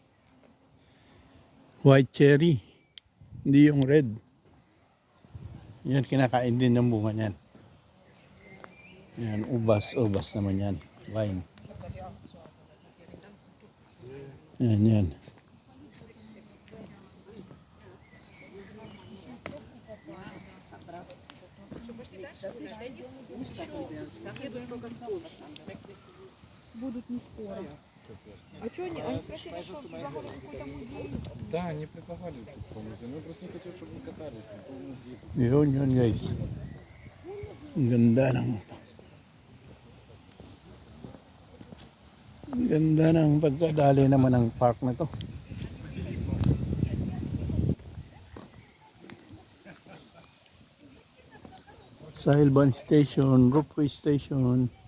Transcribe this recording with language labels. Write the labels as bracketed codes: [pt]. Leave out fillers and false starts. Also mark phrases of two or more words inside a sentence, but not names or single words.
[en] White cherry. [tl] Hindi yung red. Yan, kinakain din ng bunga niyan. Yan, ubas naman yan. Vine. Yan. [ru] Будут не скоро. А что они? Они спросили, что предлагали какой-то музей. Да, они предлагали тут по музею. Мы просто не хотели, чтобы мы катались по музею. [tl] Yun guys. Ang ganda ng pagkadali naman ng park na to. Sailban Station, Ropeway Station.